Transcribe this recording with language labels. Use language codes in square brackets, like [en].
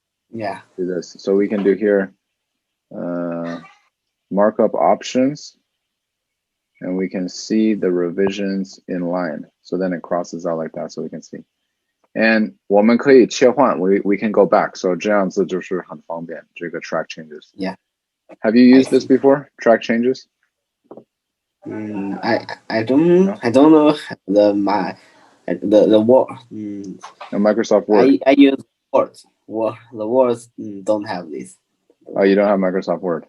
[en] Yeah. Do this. So we can do here markup options, and we can see the revisions in line. So then it crosses out like that so we can see. And [zh] 我们可以切换 [en] we can go back. [zh] So 这样子就是很方便这个 track changes. [en] Yeah. Have you used this before? Track changes? I don't know the word. No, Microsoft Word. I use words. The words don't have this. Oh, you don't have Microsoft Word.